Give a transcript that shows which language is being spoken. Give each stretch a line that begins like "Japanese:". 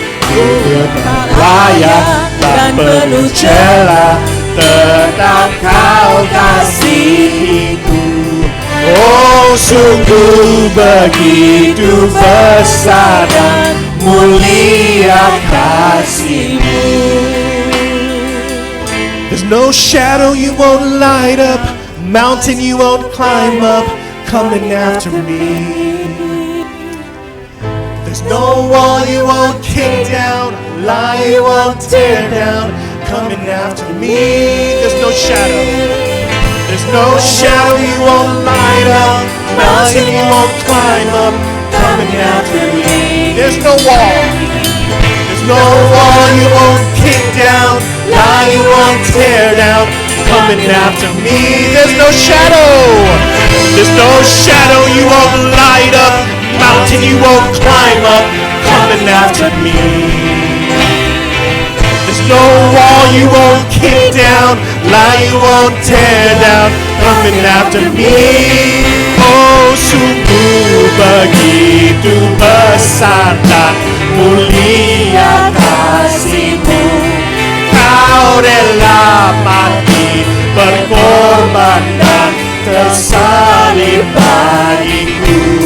Indonesian: Ku tetap layak dan penuh cela, tetap Kau kasihiku. Oh sungguh begitu besar dan mulia kasih-Mu.
English: There's no shadow you won't light up, mountain you won't climb up, coming after me. There's no wall you won't kick down, lie you won't tear down, coming after me. There's no shadow. There's no shadow you won't light up, mountain you won't climb up, coming after me. There's no wall. There's no wall you won't kick down, lie you won't tear down, coming after me. There's no shadow. There's no shadow you won't light up, mountain you won't climb up, coming after me. There's no wall you won't kick down, lie you won't tear down, coming after me.
Indonesian: Oh sungguh begitu besar dan mulia kasih-Mu. Kau rela mati berkorban dan tersalib bagiku.